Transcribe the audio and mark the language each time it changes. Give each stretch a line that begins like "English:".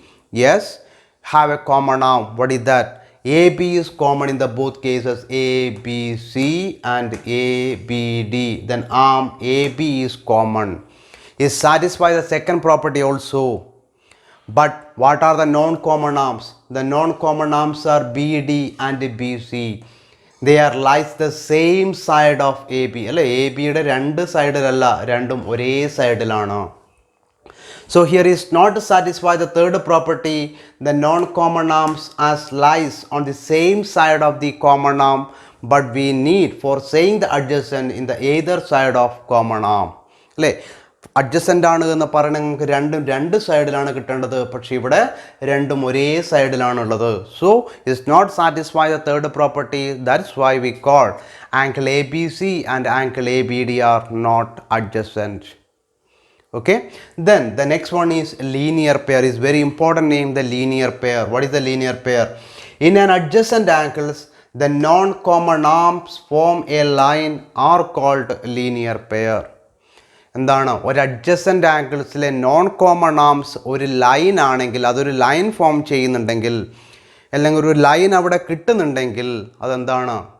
English: Yes, have a common arm. What is that? AB is common in the both cases, ABC and ABD. Then arm AB is common. It satisfies the second property also. But what are the non-common arms? The non-common arms are BD and BC. They are lies the same side of AB.
Malayalam: അല്ലേ? AB യുടെ രണ്ട് സൈഡിലല്ല, രണ്ടും ഒരേ സൈഡിലാണ്.
English: So here is not to satisfy the third property, the non-common arms as lies on the same side of the common arm, but we need for saying the adjacent in the either side of common arm.
Malayalam: അല്ലേ? Adjacent ആണ് എന്ന് പറയണമെങ്കിൽ നമുക്ക് രണ്ട് സൈഡിലാണ് കിട്ടേണ്ടത്. പക്ഷേ ഇവിടെ രണ്ടും ഒരേ സൈഡിലാണുള്ളത്.
English: So it's not satisfy the third property. That's why we call angle A B C and angle A B D are not adjacent. Okay, then the next one is linear pair. Is very important name, the linear pair. What is the linear pair? In an adjacent angles, the non-common arms form a line are called linear pair.
Malayalam: എന്താണ്? ഒരു adjacent ആംഗിൾസിലെ non common arms ഒരു line ആണെങ്കിൽ, അതൊരു line form ചെയ്യുന്നുണ്ടെങ്കിൽ, അല്ലെങ്കിൽ ഒരു line അവിടെ കിട്ടുന്നുണ്ടെങ്കിൽ അതെന്താണ്?